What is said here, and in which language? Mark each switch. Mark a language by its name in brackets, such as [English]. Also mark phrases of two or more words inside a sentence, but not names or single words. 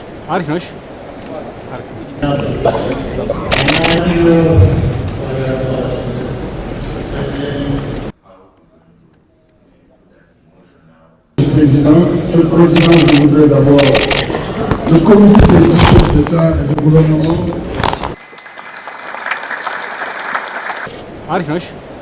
[Amharic] አሪፍ ነው። እሺ [French] Monsieur le Président, je voudrais d'abord le comité des chefs d'État et de gouvernement. [Amharic] አሪፍ ነው። እሺ